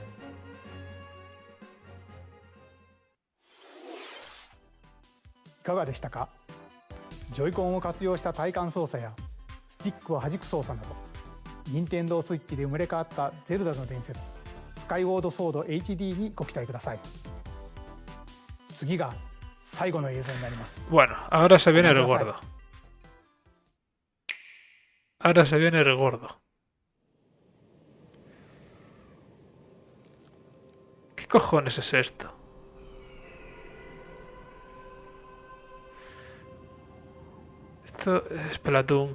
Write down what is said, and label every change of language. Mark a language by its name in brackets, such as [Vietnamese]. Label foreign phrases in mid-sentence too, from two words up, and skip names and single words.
[Japanese] いかがでしたか？ジョイコンを活用した体感操作やスティックを弾く操作など、任天堂スイッチで生まれ変わったゼルダの伝説スカイウォードソード HD にご期待ください。次が最後の映像になります。 [Spanish] bueno, ahora se viene el [Japanese] ご覧くださ [Spanish] gordo. Ahora se viene el gordo. ¿Qué cojones es esto? Esto es Splatoon.